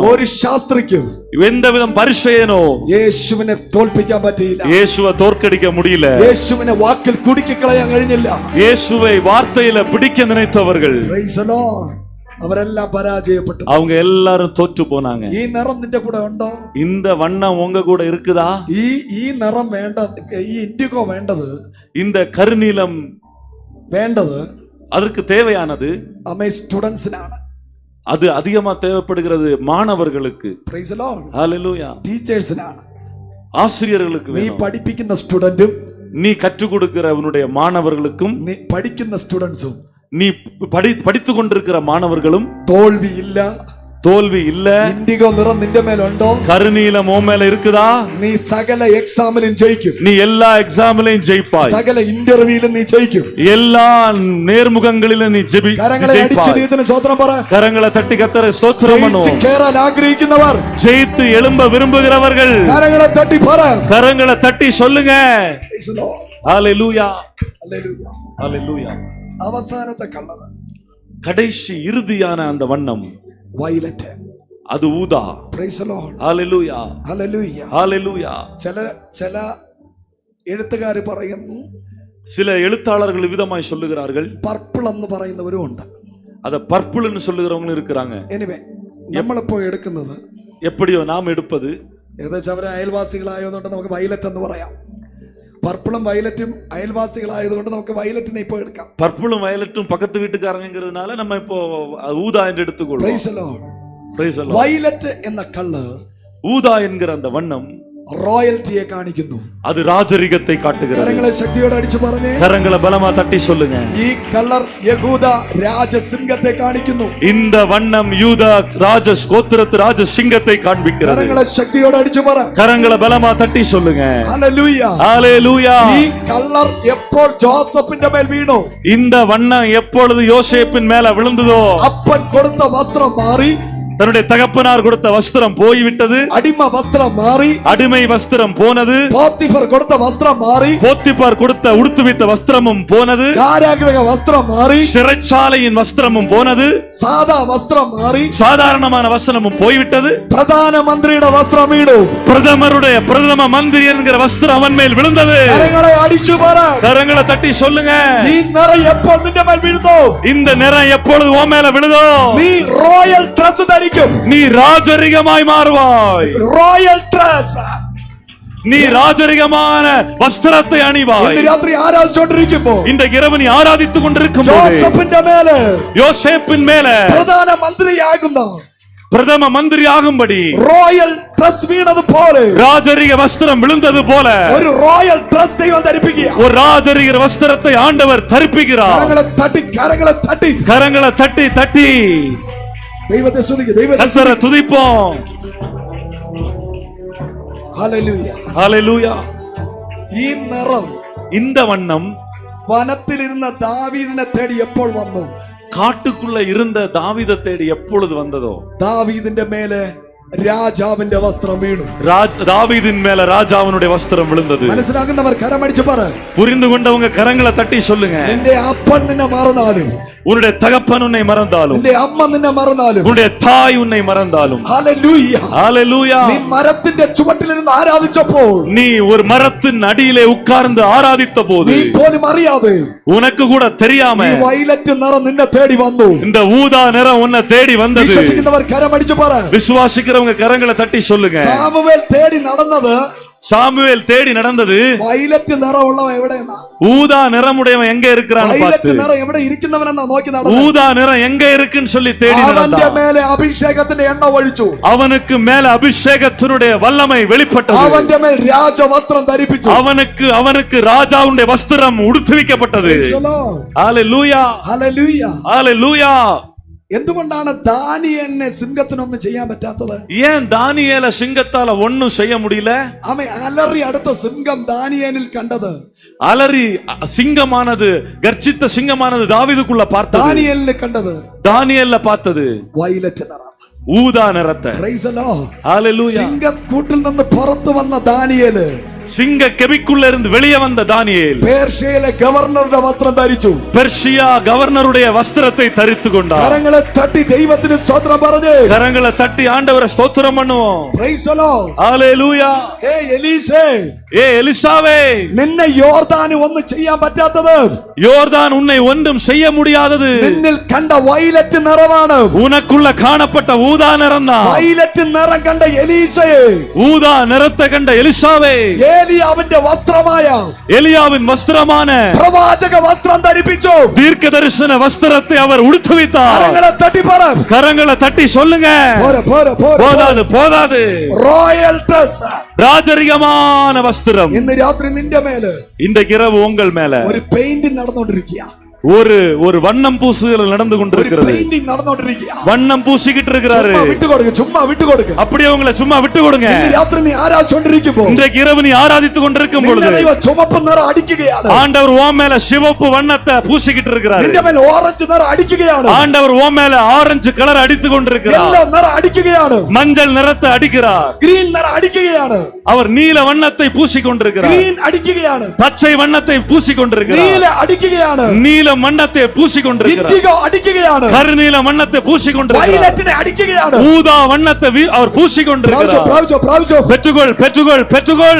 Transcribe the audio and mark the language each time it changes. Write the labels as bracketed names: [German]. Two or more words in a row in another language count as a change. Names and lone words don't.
[Malayalam] ഒരു ശാസ്ത്രിക്കും [Tamil] எந்த விதம் பரிசேயனோ [Malayalam] യേശുവിനെ തോൽപ്പിക്കാൻ പറ്റിയില്ല. [Tamil] இயேசுவை தோற்கடிக்க முடியல. [Malayalam] യേശുവിനെ വാക്കിൽ കുടുക്കിക്കളയാൻ കഴിഞ്ഞില്ല. [Tamil] இயேசுவை வார்த்தையில பிடிக்க நினைத்தவர்கள் [English] Praise the Lord. [Malayalam] അവരെല്ലാം പരാജയപ്പെട്ടു. [Tamil] அவங்க எல்லாரும் தோற்று போனாங்க. [Malayalam] ഈ നിറം നിന്റെ കൂടെ ഉണ്ടോ? [Tamil] இந்த வண்ணம் உங்க கூட இருக்குதா? [Malayalam] ഈ നിറം വേണ്ട, ഈ ഇൻഡിഗോ വേണ്ടത്, [Tamil] இந்த கருநீலம் [Malayalam] വേണ്ടത് [Tamil] அதற்கு தேவையானது [Malayalam] അമേ സ്റ്റുഡൻസിനാണ്. [Tamil] அது அதிகமா தேவைப்படுகிறது மாணவர்களுக்கு. [English] Praise the Lord. [Tamil] ஹalleluya. [Malayalam] ടീച്ചേഴ്സിനാണ്. [Tamil] ஆசிரியர்களுக்கு [Malayalam] നീ [Tamil] வேணும். [Malayalam] പഠിപ്പിക്കുന്ന സ്റ്റുഡന്റും [Tamil] நீ கற்றுக் கொடுக்கிற உன்னுடைய மாணவர்களுக்கும், [Malayalam] നീ പഠിക്കുന്ന സ്റ്റുഡൻസും [Tamil] நீ படித்துக் கொண்டிருக்கிற மாணவர்களும் [Malayalam] തോൽവിയില്ല. [Tamil] தோல்வி இல்ல. [Malayalam] ഇൻഡിഗോ നിറം നിന്റെ മേലുണ്ടോ? [Tamil] கருநீலம் உன் மேல இருக்குதா? [Malayalam] നീ സകല എക്സാമിലും ജയിക്കും. [Tamil] நீ எல்லா எக்ஸாம்லயும் ஜெயிப்பாய். [Malayalam] സകല ഇന്റർവ്യൂവിലും നീ ജയിക്കും. [Tamil] எல்லா நேர்முகங்களிலும் நீ [Malayalam] കരങ്ങളെ അടിച്ച് [Tamil] ஜெயிப்பாய். [Malayalam] ദൈവത്തിന് സ്തോത്രം പറ. [Tamil] கரங்களை தட்டி கர்த்தரை ஸ்தோத்திரம் [Malayalam] ജയിച്ച് [Tamil] பண்ணுவோம். [Malayalam] കേറാൻ ആഗ്രഹിക്കുന്നവർ [Tamil] ஜெயித்து எழும்ப விரும்புகிறவர்கள் [Malayalam] കരങ്ങളെ തട്ടി പറ. [Tamil] கரங்களை தட்டி சொல்லுங்க. [English] Praise the Lord. [Tamil] ஹalleluya. [English] Hallelujah. [Tamil] ஹalleluya. [Malayalam] അവസാനത്തെ കളർ [Tamil] கடைசி இறுதியான அந்த வண்ணம் [Malayalam] വയലറ്റ്. [Tamil] அது ஊதா. [English] Praise the Lord. [Tamil] ஹalleluya. [English] Hallelujah. [Tamil] ஹalleluya. [Malayalam] ചില എഴുത്തുകാർ പറയുന്നു, [Tamil] சில எழுத்தாளர்கள் விதமாய் சொல்லுகிறார்கள், [Malayalam] പർപ്പിൾ എന്ന് പറയുന്നവരും ഉണ്ട്. [Tamil] அத பர்பிள்னு சொல்லுகிறவங்களும் இருக்கிறாங்க. [Malayalam] എനിവേ നമ്മളിപ്പോ എടുക്കുന്നത്, [Tamil] எப்படியோ நாம் எடுப்பது, [Malayalam] ഏകദേശം അവരെ അയൽവാസികളായതുകൊണ്ട് നമുക്ക് വയലറ്റ് എന്ന് പറയാം. പർപ്പിളും വയലറ്റും അയൽവാസികളായതുകൊണ്ട് നമുക്ക് വയലറ്റിനെ ഇപ്പോ എടുക്കാം. [Tamil] பர்பிளும் வயலட்டும் பக்கத்து வீட்டுக்காரங்கிறதுனால நம்ம இப்போ ஊதா என்று எடுத்துக்கொள்வோம். [English] Praise the Lord. Praise the Lord. [Malayalam] വയലറ്റ് എന്ന കളർ [Tamil] ஊதா என்கிற அந்த வண்ணம் [Malayalam] റോയൽറ്റിയെ കാണിക്കുന്നു. [Tamil] அது ராஜரிகத்தை காட்டுகிறது. [Malayalam] കരങ്ങളെ ശക്തിയോടെ അടിച്ചു പറഞ്ഞേ. [Tamil] கரங்களை பலமா தட்டி சொல்லுங்க. [Malayalam] ഈ കളർ യഹൂദ രാജസിംഹത്തെ കാണിക്കുന്നു. [Tamil] இந்த வண்ணம் யூதா ராஜ கோத்திரத்து ராஜ சிங்கத்தை காண்பிக்கிறது. [Malayalam] കരങ്ങളെ ശക്തിയോടെ അടിച്ചു പറ. [Tamil] கரங்களை பலமா தட்டி சொல்லுங்க. [Malayalam] ഹല്ലേലൂയ. [Tamil] ஹalleluya. [Malayalam] ഈ കളർ എപ്പോൾ ജോസഫിന്റെ മേൽ വീണു, [Tamil] இந்த வண்ணம் எப்பொழுது யோசேப்பின் மேல விழுந்ததோ, [Malayalam] അപ്പൻ കൊടുത്ത വസ്ത്രം മാറി, [Tamil] தன்னுடைய தகப்பனார் கொடுத்த வஸ்திரம் போய்விட்டது. [Malayalam] അടിമ വസ്ത്രം മാറി, [Tamil] அடிமை வஸ்திரம் போனது. [Malayalam] പോത്തിഫർ കൊടുത്ത വസ്ത്രം മാറി, [Tamil] போத்திபார் கொடுத்த உடுத்துவித்த வஸ்திரமும் போனது. [Malayalam] കാരാഗൃഹ വസ്ത്രം മാറി, [Tamil] சிறைச்சாலையின் வஸ்திரமும் போனது. [Malayalam] സാദാ വസ്ത്രം മാറി, [Tamil] சாதாரணமான வஸ்திரமும் போய்விட்டது. [Malayalam] പ്രധാനമന്ത്രിയുടെ വസ്ത്രം വീണു. [Tamil] பிரதம மந்திரி என்கிற வஸ்திரம் அவன் மேல் விழுந்தது. [Malayalam] കരങ്ങളെ അടിച്ചു പറ. [Tamil] கரங்களை தட்டி சொல்லுங்க. [Malayalam] ഈ നിറം എപ്പോൾ നിന്റെ മേൽ വീഴുന്നു, [Tamil] இந்த நிறம் எப்பொழுது உன் மேல விழுதோ, [Malayalam] നീ [English] royal dress [Malayalam] ധരിക്കും. [Tamil] நீ ராஜரிகமாய் மாறுவாய். [English] royal dress. [Tamil] நீ ராஜரிகமான வஸ்திரத்தை அணிவாய். [Malayalam] ഇന്ന് രാത്രി ആരാധിച്ചുകൊണ്ടിരിക്കുമ്പോ [Tamil] இன்றைக்கு இரவு நீ ஆராதித்துக் கொண்டிருக்கும் போது [Malayalam] ജോസഫിന്റെ മേലെ [Tamil] யோசேப்பின் மேல [Malayalam] പ്രധാനമന്ത്രിയാകുന്ന [Tamil] பிரதம மந்திரி ஆகும்படி [English] royal dress [Malayalam] വീണത് പോലെ [Tamil] ராஜரிக வஸ்திரம் விழுந்தது போல [Malayalam] ഒരു [English] royal dress [Malayalam] ദൈവം ധരിപ്പിക്കുക. [Tamil] ஒரு ராஜரிக வஸ்திரத்தை ஆண்டவர் தரிப்பிக்கிறார். [Malayalam] കരങ്ങളെ തട്ടി കരങ്ങളെ തട്ടി [Tamil] கரங்களை தட்டி தட்டி [Malayalam] ദൈവത്തെ സ്തുതിക്കുക. ദൈവത്തെ [Tamil] கர்த்தரை துதிப்போம். [Malayalam] ഹല്ലേലൂയ. [Tamil] ஹalleluya. [Malayalam] ഈ നിറം [Tamil] இந்த வண்ணம் [Malayalam] വനത്തിലിരുന്ന ദാവീദിനെ തേടി എപ്പോൾ വന്നു? [Tamil] காட்டுக்குள்ள இருந்த தாவீதை தேடி எப்பொழுது வந்ததோ [Malayalam] ദാവീദിന്റെ മേലെ രാജാവിന്റെ വസ്ത്രം വീണു. [Tamil] தாவீதின் மேல ராஜாவினுடைய வஸ்திரம் விழுந்தது. [Malayalam] മനസ്സിലാകുന്നവർ കരമടിച്ചു പറ. [Tamil] புரிந்து கொண்டவங்க கரங்களை தட்டி சொல்லுங்க. [Malayalam] നിന്റെ അപ്പൻ നിന്നെ മറന്നാലും, [Tamil] உன்னுடைய தகப்பன் உன்னை மறந்தாலும், [Malayalam] നിന്റെ അമ്മ നിന്നെ മറന്നാലും, [Tamil] உன்னுடைய தாய் உன்னை மறந்தாலும், [Malayalam] ഹല്ലേലൂയ, [Tamil] ஹalleluya, [Malayalam] നീ മരത്തിന്റെ ചുവട്ടിലിരുന്ന് ആരാധിച്ചപ്പോൾ, [Tamil] நீ ஒரு மரத்தின் அடியிலே உட்கார்ந்து ஆராதித்த போது, [Malayalam] നീ പോലും അറിയാതെ [Tamil] உனக்கு கூட தெரியாம [Malayalam] ഈ വയലറ്റ് നിറം നിന്നെ തേടി വന്നു. [Tamil] இந்த ஊதா நிறம் உன்னை தேடி வந்தது. [Malayalam] വിശ്വസിക്കുന്നവർ കരമടിച്ചു പറ. [Tamil] விசுவாசிக்கிறவங்க கரங்களை தட்டி சொல்லுங்க. [Malayalam] സാമുവേൽ തേടി നടന്നത്, [Tamil] சாமுவேல் தேடி நடந்தது [Malayalam] വയലറ്റ് നിറമുള്ളവൻ എവിടെയെന്നാ, [Tamil] ஊதா நிறமுடையவன் எங்க இருக்கிறான்னு [Malayalam] വയലറ്റ് [Tamil] பார்த்து, [Malayalam] നിറം എവിടെ ഇരിക്കുന്നവനെന്നാ നോക്കി നടന്നത്. [Tamil] ஊதா நிறம் எங்க இருக்குன்னு சொல்லி தேடி [Malayalam] അവന്റെ [Tamil] நடந்தான். [Malayalam] മേലെ അഭിഷേകത്തിന്റെ എണ്ണ ഒഴിച്ചു. [Tamil] அவனுக்கு மேல அபிஷேகத்தினுடைய வல்லமை வெளிப்பட்டது. [Malayalam] അവന്റെ മേൽ രാജവസ്ത്രം ധരിപ്പിച്ചു. [Tamil] அவனுக்கு ராஜாவுடைய வஸ்திரம் உடுத்துவிக்கப்பட்டது. [English] Praise the Lord. [Tamil] ஹalleluya, [Malayalam] ഹല്ലേലൂയ. [Tamil] ஹalleluya. [Malayalam] എന്തുകൊണ്ടാണ് ദാനിയേലിനെ സിംഹത്തിനൊന്നും ചെയ്യാൻ പറ്റാത്തത്? [Tamil] ஏன் தானியேல சிங்கத்தால ஒண்ணும் செய்ய முடியல? [Malayalam] അവൻ അലറി അടുത്ത സിംഹം ദാനിയേലിൽ കണ്ടത്. [Tamil] அலறி சிங்கமானது, கர்ஜித்த சிங்கமானது தாவீதுக்குள்ள பார்த்தது. [Malayalam] ദാനിയേലിൽ കണ്ടത് [Tamil] தானியேல்ல பார்த்தது [Malayalam] വയലറ്റ് നിറം. [Tamil] ஊதா நிறத்தை. [English] Praise the Lord. [Tamil] ஹalleluya. [Malayalam] സിംഹക്കൂട്ടിൽ നിന്ന് പുറത്തു വന്ന ദാനിയേല് [Tamil] சிங்க கெபிக்குள்ள இருந்து வெளியே வந்த தானியேல் [Malayalam] പേർഷ്യയിലെ ഗവർണറുടെ വസ്ത്രം ധരിച്ചു. [Tamil] பெர்ஷியா கவர்னருடைய வஸ்திரத்தை தரித்து கொண்டார். [Malayalam] കരങ്ങളെ തട്ടി ദൈവത്തിന് സ്തോത്രം പറഞ്ഞേ. [Tamil] கரங்களை தட்டி ஆண்டவரை ஸ்தோத்திரம் பண்ணுவோம். [English] Praise the Lord. [Tamil] ஹalleluya. [Malayalam] ഹേ എലീശേ, [Tamil] ஏ எலிசாவே, [Malayalam] നിന്നെ യോർദാന് ഒന്നും ചെയ്യാൻ പറ്റാത്തത്, [Tamil] யோர்தான் உன்னை ஒன்றும் செய்ய முடியாதது. [Malayalam] നിന്നിൽ കണ്ട വയലറ്റ് നിറമാണ്. [Tamil] உனக்குள்ள காணப்பட்ட ஊதா நிறம் தான். [Malayalam] വയലറ്റ് നിറം കണ്ട എലീശയെ, [Tamil] ஊதா நிறத்தை கண்ட எலிசாவே, [Malayalam] ഏലിയാവിന്റെ വസ്ത്രമായ [Tamil] எலியாவின் வஸ்திரமான [Malayalam] പ്രവാചക വസ്ത്രം ധരിപ്പിച്ചു. [Tamil] தீர்க்க தரிசன வஸ்திரத்தை அவர் உடுத்துவித்தார். [Malayalam] കരങ്ങളെ തട്ടി പറ. [Tamil] கரங்களை தட்டி சொல்லுங்க. [Malayalam] പോരെ, പോരെ, പോരെ. [Tamil] போதாது போதாது. [English] royal dress [Tamil] ராஜரிகமான வஸ்திரம் [Malayalam] ഇന്ന് രാത്രി നിന്റെ മേല് [Tamil] இந்த இரவு உங்கள் மேல [Malayalam] ഒരു പെയിന്റിംഗ് നടന്നുകൊണ്ടിരിക്കുക. [Tamil] ஒரு வண்ணம் பூசுதல் நடந்து [Malayalam] ഒരു [Tamil] கொண்டிருக்கிறது. [Malayalam] പെയിന്റിംഗ് നടന്നുകൊണ്ടിരിക്കുക. [Tamil] வண்ணம் பூசிக்கிட்டு இருக்கிறாரு. [Malayalam] ചുമ്മാ വിട്ടുകൊടുക്ക, ചുമ്മാ വിട്ടുകൊടുക്ക. [Tamil] அப்படியே உங்களை சும்மா விட்டு கொடுங்க. [Malayalam] ഇന്ന് രാത്രി നീ ആരാധിച്ചുകൊണ്ടിരിക്കുമ്പോ [Tamil] இன்றைக்கு இரவு நீ ஆராதித்துக் கொண்டிருக்கும் [Malayalam] നിന്റെ [Tamil] பொழுது [Malayalam] ദൈവം ചുമപ്പ് നിറം അടിക്കുകയാണ്. [Tamil] ஆண்டவர் ஓ மேல சிவப்பு வண்ணத்தை பூசிக்கிட்டு இருக்கிறாரு. [Malayalam] നിന്റെ മേൽ ഓറഞ്ച് നിറം അടിക്കുകയാണ്. [Tamil] ஆண்டவர் ஓ மேல ஆரஞ்சு கலர் அடித்துக் கொண்டிருக்கிறார். [Malayalam] യെല്ലോ നിറം അടിക്കുകയാണ്. [Tamil] மஞ்சள் நிறத்தை அடிக்கிறார். [Malayalam] ഗ്രീൻ നിറം അടിക്കുകയാണ്. [Tamil] அவர் நீல வண்ணத்தை பூசிக் கொண்டிருக்கிறார். [Malayalam] ഗ്രീൻ അടിക്കുകയാണ്. [Tamil] பச்சை வண்ணத்தை பூசிக் கொண்டிருக்கிறார். [Malayalam] നീല അടിക്കുകയാണ്. [Tamil] நீல வண்ணத்தை பூசிக் கொண்டிருக்கிறார். [Malayalam] ഇൻഡിഗോ അടിക്കുകയാണ്. [Tamil] கருநீல வண்ணத்தை பூசிக் கொண்டிருக்கிறார். [Malayalam] വയലറ്റിനെ അടിക്കുകയാണ്. [Tamil] ஊதா வண்ணத்தை அவர் பூசிக் கொண்டிருக்கிறார். [Malayalam] പ്രാവശ്യം പ്രാവശ്യം [Tamil] பெற்றுகொள் பெற்றுகொள் பெற்றுகொள்.